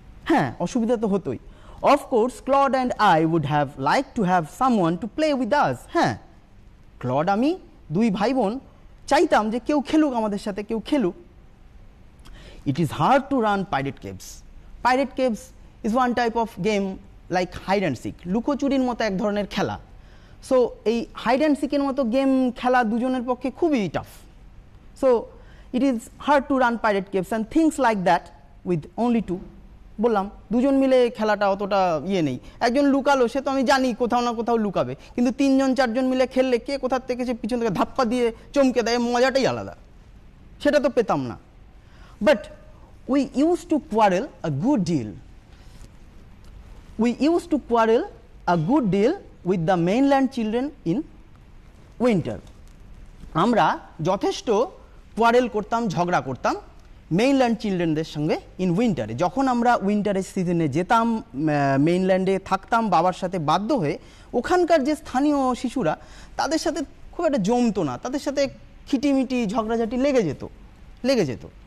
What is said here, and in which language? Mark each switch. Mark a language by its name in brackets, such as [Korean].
[Bangla] হ্যাঁ, অসুবিধা তো হতোই। [English] Of course Claude and I would have like to have someone to play with us. [Bangla] হ্যাঁ, ক্লড আমি 2 ভাই বোন চাইতাম যে কেউ খেলুক আমাদের সাথে, কেউ খেলুক। [English] It is hard to run pirate caves. Pirate caves is one type of game like hide and seek. [Bangla] লুকোচুরির মতো এক ধরনের খেলা। সো এই হাইড অ্যান্ড সিকের মতো গেম খেলা দুজনের পক্ষে খুবই tough. [English] So it is hard to run pirate caves and things like that with only 2। [Bangla] বললাম দুজন মিলে খেলাটা অতটা ইয়ে নেই। একজন লুকালো, সে তো আমি জানি কোথাও না কোথাও লুকাবে, কিন্তু 3 জন 4 জন মিলে খেললে কে কোথার থেকে সে পিছন থেকে ধাপ্পা দিয়ে চমকে দেয়, মজাটাই আলাদা, সেটা তো পেতাম না। [English] But we used to quarrel a good deal. We used to quarrel a good deal with the mainland children in winter. [Bangla] আমরা যথেষ্ট কোয়ারেল করতাম, ঝগড়া করতাম মেইনল্যান্ড চিলড্রেনদের সঙ্গে ইন উইন্টারে। যখন আমরা উইন্টারের সিজনে যেতাম, মেইনল্যান্ডে থাকতাম বাবার সাথে বাধ্য হয়ে, ওখানকার যে স্থানীয় শিশুরা তাদের সাথে খুব একটা জমতো না, তাদের সাথে খিটিমিটি ঝগড়াঝাটি লেগে যেত।